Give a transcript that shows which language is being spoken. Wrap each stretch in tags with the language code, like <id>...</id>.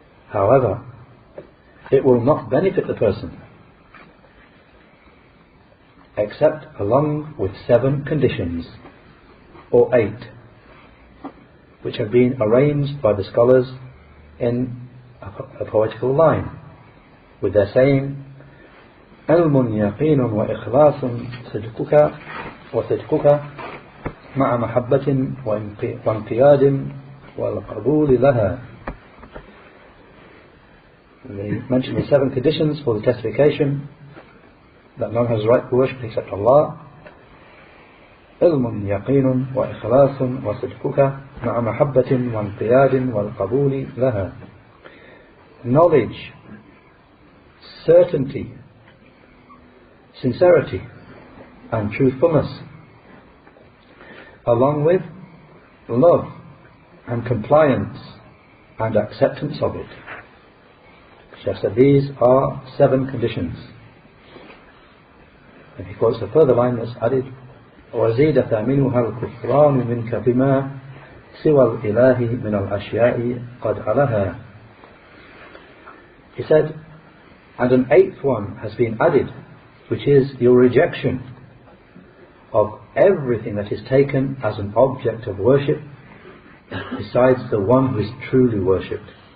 <en>However, it will not benefit the person except along with 7 conditions, or 8, which have been arranged by the scholars in a poetical line, with their saying,</en> <ar>علم يقين وإخلاص صدقك وصدقك مع محبة وانقياد والقبول لها.</ar> <en>They mention the 7 conditions for the testification, that none has right to worship except Allah.</en> <ar>علم يقين وإخلاص وصدقك مع محبة وانقياد والقبول لها.</ar> <en>Knowledge, certainty, sincerity and truthfulness, along with love and compliance and acceptance of it. Shaykh said these are 7 conditions. And he quotes a further line that's added,</en> <ar>وَزِيدَ ثَامِنُهَا الْكُفْرَانُ مِنْكَ بِمَا سِوَى الْإِلَهِ مِنَ الْأَشْيَاءِ قَدْ عَلَهَا.</ar> <en>He said, and an 8th one has been added, which is your rejection of everything that is taken as an object of worship besides the one who is truly worshipped.</en>